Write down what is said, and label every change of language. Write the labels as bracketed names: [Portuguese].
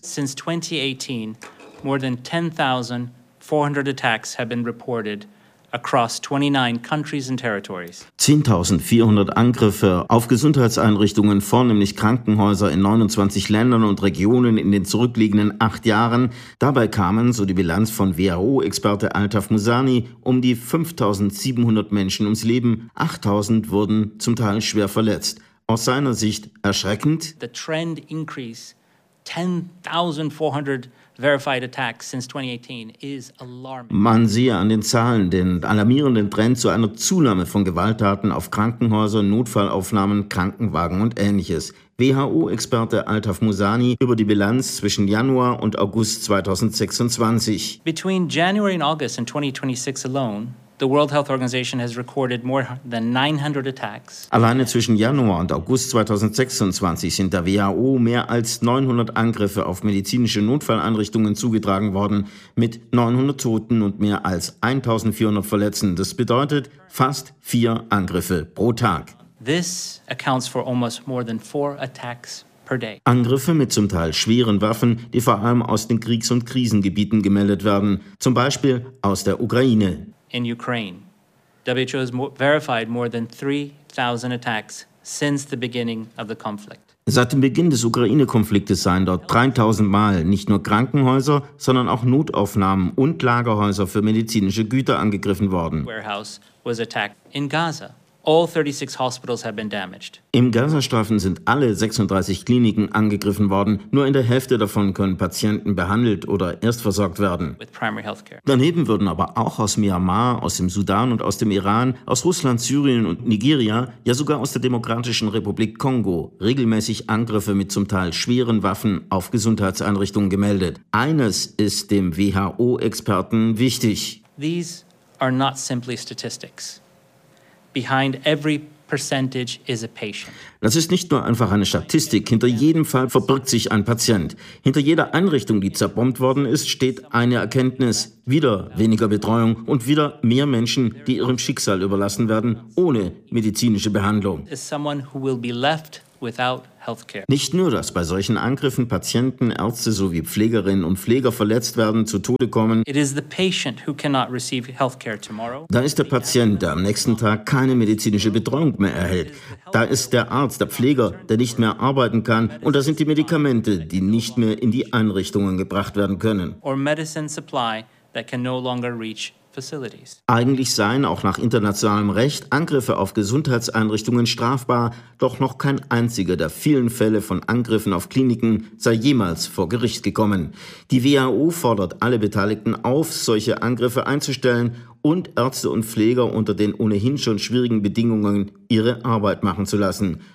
[English] Since 2018, more than 10.400 attacks have been reported across 29 countries and territories. [German] 10.400 Angriffe auf Gesundheitseinrichtungen, vornehmlich Krankenhäuser in 29 Ländern und Regionen in den zurückliegenden 8 Jahren. Dabei kamen, so die Bilanz von WHO-Experte Altaf Musani, um die 5.700 Menschen ums Leben. 8.000 wurden zum Teil schwer verletzt. Aus seiner Sicht erschreckend. [English] The trend increase, 10.400 verified attacks since 2018 is alarming. [German] Man sehe an den Zahlen den alarmierenden Trend zu einer Zunahme von Gewalttaten auf Krankenhäusern, Notfallaufnahmen, Krankenwagen und ähnliches. WHO-Experte Altaf Musani über die Bilanz zwischen Januar und August 2026. [English] Between January and August in 2026 alone, The World Health Organization has recorded more than 900 attacks. [German] Alleine zwischen Januar und August 2026 sind der WHO mehr als 900 Angriffe auf medizinische Notfalleinrichtungen zugetragen worden, mit 900 Toten und mehr als 1400 Verletzten. Das bedeutet fast 4 Angriffe pro Tag. [English] This accounts for almost more than 4 attacks per day. [German] Angriffe mit zum Teil schweren Waffen, die vor allem aus den Kriegs- und Krisengebieten gemeldet werden, zum Beispiel aus der Ukraine. [English] In Ukraine, WHO has verified more than 3,000 attacks since the beginning of the conflict. [German] Seit dem Beginn des Ukraine-Konfliktes seien dort 3,000 Mal nicht nur Krankenhäuser, sondern auch Notaufnahmen und Lagerhäuser für medizinische Güter angegriffen worden. [English] Warehouse was attacked in Gaza. All 36 hospitals have been damaged. [German] Im Gazastreifen sind alle 36 Kliniken angegriffen worden. Nur in der Hälfte davon können Patienten behandelt oder erstversorgt werden. [English] With primary healthcare. [German] Daneben würden aber auch aus Myanmar, aus dem Sudan und aus dem Iran, aus Russland, Syrien und Nigeria, ja sogar aus der Demokratischen Republik Kongo, regelmäßig Angriffe mit zum Teil schweren Waffen auf Gesundheitseinrichtungen gemeldet. Eines ist dem WHO-Experten wichtig. [English] These are not simply statistics. Behind every percentage is a patient. [German] Das ist nicht nur einfach eine Statistik. Hinter jedem Fall verbirgt sich ein Patient. Hinter jeder Einrichtung, die zerbombt worden ist, steht eine Erkenntnis. Wieder weniger Betreuung und wieder mehr Menschen, die ihrem Schicksal überlassen werden, ohne medizinische Behandlung. [English] Is someone who will be left without healthcare. [German] Nicht nur, dass bei solchen Angriffen Patienten, Ärzte sowie Pflegerinnen und Pfleger verletzt werden, zu Tode kommen. [English] It is the patient who cannot receive healthcare tomorrow. [German] Da ist der Patient, der am nächsten Tag keine medizinische Betreuung mehr erhält. Da ist der Arzt, der Pfleger, der nicht mehr arbeiten kann. Und da sind die Medikamente, die nicht mehr in die Einrichtungen gebracht werden können. [English] Or medicine supply that can no longer reach. [German] Eigentlich seien auch nach internationalem Recht Angriffe auf Gesundheitseinrichtungen strafbar, doch noch kein einziger der vielen Fälle von Angriffen auf Kliniken sei jemals vor Gericht gekommen. Die WHO fordert alle Beteiligten auf, solche Angriffe einzustellen und Ärzte und Pfleger unter den ohnehin schon schwierigen Bedingungen ihre Arbeit machen zu lassen.